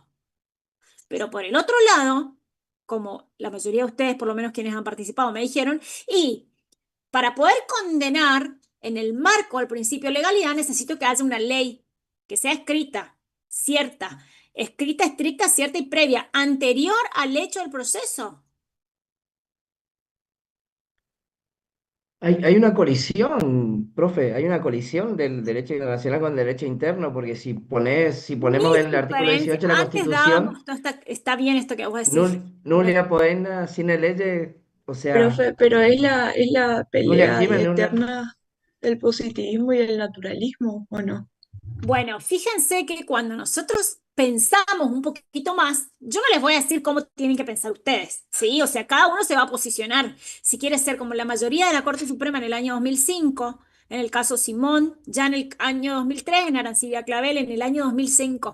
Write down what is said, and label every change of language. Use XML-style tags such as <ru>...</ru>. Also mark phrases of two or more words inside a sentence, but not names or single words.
<es>Pero por el otro lado, como la mayoría de ustedes, por lo menos quienes han participado, me dijeron, y para poder condenar en el marco del principio de legalidad, necesito que haya una ley que sea escrita, cierta, escrita, estricta, cierta y previa, anterior al hecho del proceso. Hay una colisión, profe, hay una colisión del derecho internacional con el derecho interno, porque si ponemos en el artículo 18 de la Antes Constitución, dábamos, está bien esto que vos decís.</es> <la>nulla poena sine lege,</la> <es>o sea, Profe, pero es la</es> <la>nulla</la> <es>pelea</es> <la>crimen, nulla...</la> <es>eterna del positivismo y el naturalismo, ¿o no? Bueno, fíjense que cuando nosotros pensamos un poquito más, yo no les voy a decir cómo tienen que pensar ustedes, ¿sí? O sea, cada uno se va a posicionar. Si quiere ser como la mayoría de la Corte Suprema en el año 2005, en el caso Simón, ya en el año 2003, en Arancibia Clavel, en el año 2005.</es>